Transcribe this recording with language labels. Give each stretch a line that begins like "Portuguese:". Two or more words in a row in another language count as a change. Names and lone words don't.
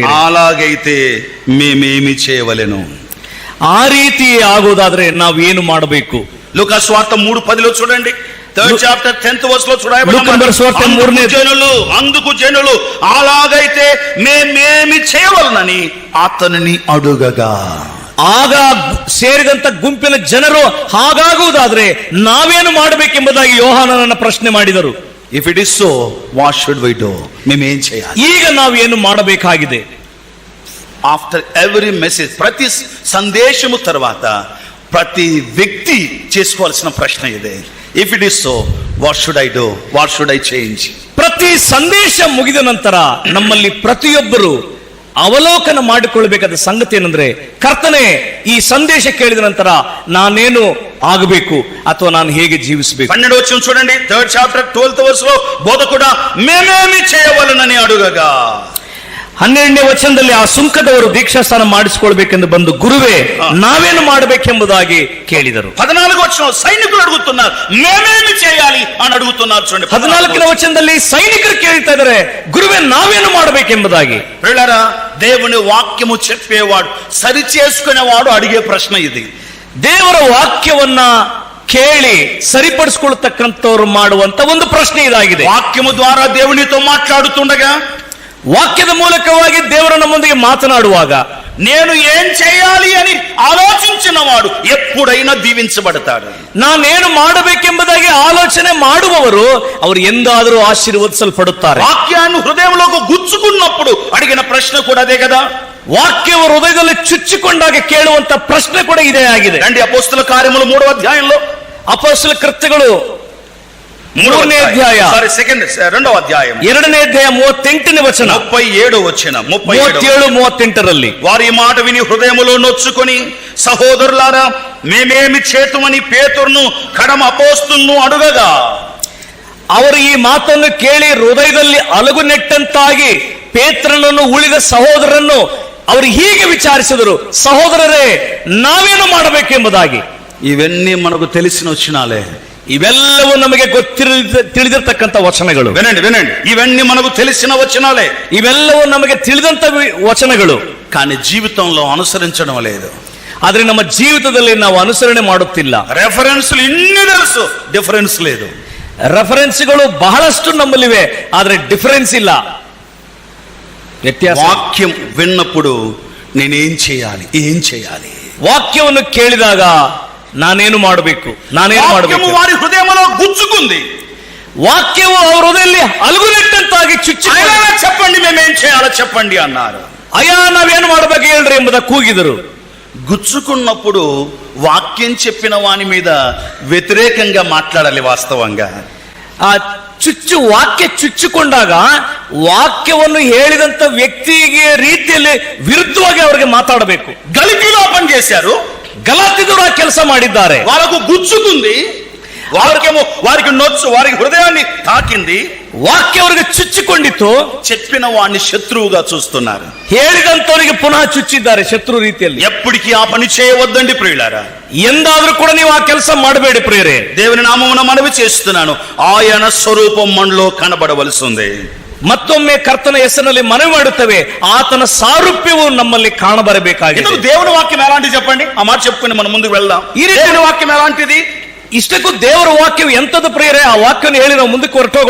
Telugu: అలాగైతే మేమేమి చేయవలెను?
Kannada: ಆ ರೀತಿ ಆಗೋದಾದ್ರೆ ನಾವೇನು ಮಾಡಬೇಕು?
Telugu: లూకాసు వార్త 3:10 చూడండి.
English: 3rd chapter 10th verse
Telugu: లో చూడండి. అందుకు జనులు అలాగైతే మేమేమి చేయవలనని అతనిని అడుగగా,
Kannada: ಆಗ ಸೇರಿದಂತ ಗುಂಪಿನ ಜನರು ಹಾಗಾಗುವುದಾದ್ರೆ ನಾವೇನು ಮಾಡಬೇಕೆಂಬುದಾಗಿ ಯೋಹಾನನನ್ನ ಪ್ರಶ್ನೆ ಮಾಡಿದರು.
English: If it is so what should we do?
Telugu: మేమేం చేయాలి?
Kannada: ಈಗ ನಾವೇನು ಮಾಡಬೇಕಾಗಿದೆ?
English: After every message,
Telugu: ప్రతి సందేశము తర్వాత ప్రతి వ్యక్తి చేసుకోవాల్సిన ప్రశ్న ఇదే.
English: If it is so what should I do? What should I change?
Kannada: ಪ್ರತಿ ಸಂದೇಶ ಮುಗಿದ ನಂತರ ನಮ್ಮಲ್ಲಿ ಪ್ರತಿಯೊಬ್ಬರು ಅವಲೋಕನ ಮಾಡಿಕೊಳ್ಳಬೇಕಾದ ಸಂಗತಿ ಏನಂದ್ರೆ, ಕರ್ತನೆ ಈ ಸಂದೇಶ ಕೇಳಿದ ನಂತರ ನಾನೇನು ಆಗಬೇಕು ಅಥವಾ ನಾನು ಹೇಗೆ ಜೀವಿಸಬೇಕು?
Telugu: 12వ వచనం చూడండి.
English: 3rd chapter 12th verse
Telugu: లో బోధకుడా మేమేమి చేయవలనని అడుగగా,
Kannada: 12ನೇ ವಚನದಲ್ಲಿ ಆ ಸುಂಕದವರು ದೀಕ್ಷಾಸ್ನಾನ ಮಾಡಿಸಿಕೊಳ್ಬೇಕೆಂದು ಬಂದು, ಗುರುವೇ ನಾವೇನು ಮಾಡಬೇಕೆಂಬುದಾಗಿ ಕೇಳಿದರು.
Telugu: 14వ వచనం సైనికులు అడుగుతున్నారు, మేమేమి చేయాలి అని అడుగుతున్నారు. చూడండి
Kannada: 14ನೇ ವಚನದಲ್ಲಿ ಸೈನಿಕರು ಕೇಳ್ತಾ ಇದ್ದಾರೆ, ಗುರುವೇ ನಾವೇನು ಮಾಡಬೇಕೆಂಬುದಾಗಿ.
Telugu: పిల్లరా, దేవుని వాక్యము చెప్పేవాడు, సరి చేసుకునేవాడు అడిగే ప్రశ్న ఇది.
Kannada: ದೇವರ ವಾಕ್ಯವನ್ನ ಕೇಳಿ ಸರಿಪಡಿಸಿಕೊಳ್ಳತಕ್ಕಂಥವ್ರು ಮಾಡುವಂತ ಒಂದು ಪ್ರಶ್ನೆ ಇದಾಗಿದೆ.
Telugu: వాక్యము ద్వారా దేవునితో మాట్లాడుతుండగా,
Kannada: ವಾಕ್ಯದ ಮೂಲಕವಾಗಿ ದೇವರು ನಮ್ಮೊಂದಿಗೆ ಮಾತನಾಡುವಾಗ
Telugu: నేను ఏం చేయాలి అని ఆలోచించిన వాడు ఎప్పుడైనా దీవించబడతాడు.
Kannada: ನಾನೇನು ಮಾಡಬೇಕೆಂಬುದಾಗಿ ಆಲೋಚನೆ ಮಾಡುವವರು ಅವರು ಎಂದಾದರೂ ಆಶೀರ್ವದಿಸಲ್ಪಡುತ್ತಾರೆ.
Telugu: వాక్యాన్ని హృదయంలోకి గుచ్చుకున్నప్పుడు అడిగిన ప్రశ్న కూడా అదే కదా.
Kannada: ವಾಕ್ಯವು ಹೃದಯದಲ್ಲಿ ಚುಚ್ಚಿಕೊಂಡಾಗ ಕೇಳುವಂತ ಪ್ರಶ್ನೆ ಕೂಡ ಇದೇ ಆಗಿದೆ.
Telugu: రండి అపోస్తల కార్యములు 3వ అధ్యాయంలో,
Kannada: ಅಪೊಸ್ತಲ ಕೃತ್ಯಗಳು 3ನೇ ಅಧ್ಯಾಯ,
Telugu: 2వ అధ్యాయం
Kannada: 2ನೇ ಅಧ್ಯಾಯ 38ನೇ ವಚನ,
Telugu: 37వ వచనం,
Kannada: 37-38ರಲ್ಲಿ,
Telugu: వారి మాట విని హృదయములో నొచ్చుకొని, సహోదరులారా మేమేమి చేతుమని పేతురును కడమ అపోస్తులను అడుగగా,
Kannada: ಅವರು ಈ ಮಾತನ್ನು ಕೇಳಿ ಹೃದಯದಲ್ಲಿ ಅಲಗು ನೆಟ್ಟಂತಾಗಿ ಪೇತ್ರನನ್ನು ಉಳಿದ ಸಹೋದರನ್ನು ಅವರು ಹೀಗೆ ವಿಚಾರಿಸಿದರು, ಸಹೋದರರೇ ನಾವೇನು ಮಾಡಬೇಕೆಂಬುದಾಗಿ.
Telugu: ఇవన్నీ మనకు తెలిసిన వచనాలే.
Kannada: ಇವೆಲ್ಲವೂ ನಮಗೆ ತಿಳಿದಿರ್ತಕ್ಕಂಥ ವಚನಗಳು.
Telugu: వినండి వినండి, ఇవన్నీ మనకు తెలిసిన వచనాలే,
Kannada: ಇವೆಲ್ಲವೂ ನಮಗೆ ತಿಳಿದಂತ ವಚನಗಳು.
Telugu: కానీ జీవితంలో అనుసరించడం లేదు.
Kannada: ಆದ್ರೆ ನಮ್ಮ ಜೀವಿತದಲ್ಲಿ ನಾವು ಅನುಸರಣೆ ಮಾಡುತ್ತಿಲ್ಲ.
Telugu: ರೆಫರೆನ್ಸ್లు ఇన్ని తెలుసు, ಡಿಫರೆನ್ಸ್ లేదు.
Kannada: ರೆಫರೆನ್ಸ್ಗಳು ಬಹಳಷ್ಟು ನಮ್ಮಲ್ಲಿವೆ, ಆದ್ರೆ ಡಿಫರೆನ್ಸ್ ಇಲ್ಲ, ವ್ಯತ್ಯಾಸ.
Telugu: వాక్యం విన్నప్పుడు నేనేం చేయాలి, ఏం చేయాలి?
Kannada: ವಾಕ್ಯವನ್ನು ಕೇಳಿದಾಗ ನಾನೇನು ಮಾಡಬೇಕು, ನಾನೇನು ಮಾಡಬೇಕು?
Telugu: వారి హృదయంలో గుచ్చుకుంది.
Kannada: వాక్యము ಅವರ ಹೃದಯದಲ್ಲಿ ಅಲುಗುನೆಟ್ಟಂತಾಗಿ ಚುಚ್ಚಿ,
Telugu: చెప్పండి మేమేం చేయాలో చెప్పండి అన్నారు.
Kannada: ಅಯ್ಯ ನಾವೇನು ಮಾಡಬೇಕು ಹೇಳ್ರಿ ಎಂಬುದ ಕೂಗಿದರು.
Telugu: గుచ్చుకున్నప్పుడు వాక్యం చెప్పిన వాని మీద వ్యతిరేకంగా మాట్లాడాలి. వాస్తవంగా
Kannada: ಆ ವಾಕ್ಯ ಚುಚ್ಚಿಕೊಂಡಾಗ ವಾಕ್ಯವನ್ನು ಹೇಳಿದಂತ ವ್ಯಕ್ತಿಗೆ ರೀತಿಯಲ್ಲಿ ವಿರುದ್ಧವಾಗಿ ಅವರಿಗೆ ಮಾತಾಡಬೇಕು.
Telugu: గలితీలో పని చేశారు,
Kannada: ಗಲಾತಿದರು ಆ ಕೆಲಸ ಮಾಡಿದ್ದಾರೆ.
Telugu: వాళ్ళకు గుచ్చుకుంది, వాక్యము వారికి నొచ్చు, వారికి హృదయాన్ని తాకింది,
Kannada: ವಾಕ್ಯ ಅವರಿಗೆ ಚುಚ್ಚಿಕೊಂಡಿತ್ತು.
Telugu: చెప్పిన వాడిని శత్రువుగా చూస్తున్నారు,
Kannada: ಹೇಳಿದಂತವರಿಗೆ ಪುನಃ ಚುಚ್ಚಿದ್ದಾರೆ ಶತ್ರು ರೀತಿಯಲ್ಲಿ.
Telugu: ఎప్పటికీ ఆ పని చేయవద్దండి ప్రియులారా.
Kannada: ಎಂದಾದ್ರೂ ಕೂಡ ನೀವು ಆ ಕೆಲಸ ಮಾಡಬೇಡಿ ಪ್ರಿಯರೇ.
Telugu: దేవుని నామమున మనవి చేస్తున్నాను, ఆయన స్వరూపం మనలో కనబడవలసి ఉంది.
Kannada: ಮತ್ತೊಮ್ಮೆ ಕರ್ತನ ಹೆಸರಿನಲ್ಲಿ ಮನವಿ ಮಾಡುತ್ತೇವೆ, ಆತನ ಸಾರೂಪ್ಯವು ನಮ್ಮಲ್ಲಿ ಕಾಣಬರಬೇಕಾಗಿದೆ.
Telugu: దేవుని వాక్యం ఎలాంటిది చెప్పండి, ఆ మాట చెప్పుకొని మనం ముందుకు వెళ్దాం. ఈ దేవుని వాక్యం ఎలాంటిది?
Kannada: ಇಷ್ಟಕ್ಕೂ ದೇವರ ವಾಕ್ಯವು ಎಂತದ್ದು ಪ್ರಿಯರೇ? ಆ ವಾಕ್ಯವನ್ನು ಹೇಳಿ ನಾವು ಮುಂದಕ್ಕೆ ಹೊರಟೋಗೋಣ.